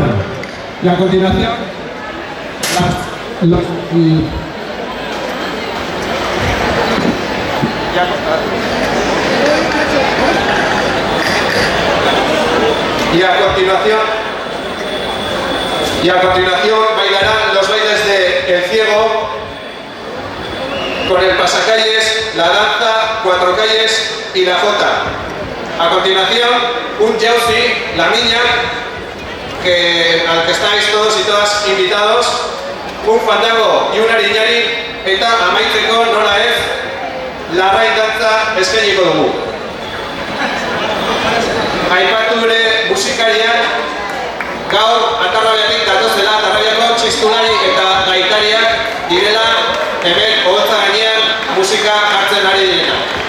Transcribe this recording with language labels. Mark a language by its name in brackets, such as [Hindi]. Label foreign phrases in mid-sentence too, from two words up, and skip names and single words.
[Spanish] Y a continuación, Y a continuación bailarán los bailes de El Ciego con el pasacalles, la danza, 4 calles y la jota. A continuación, un jauzi, la miña, al que estáis todos y todas invitados, un fandango y un ariñari, [Basque] eta amaitzeko nola ez, larrain dantza eskainiko dugu. Aipatu ere musikariak, gaur Atarrabiatik datozela, Atarrabiako txistulari eta gaitariak direla hemen oholtza gainean musika jartzen ari direna.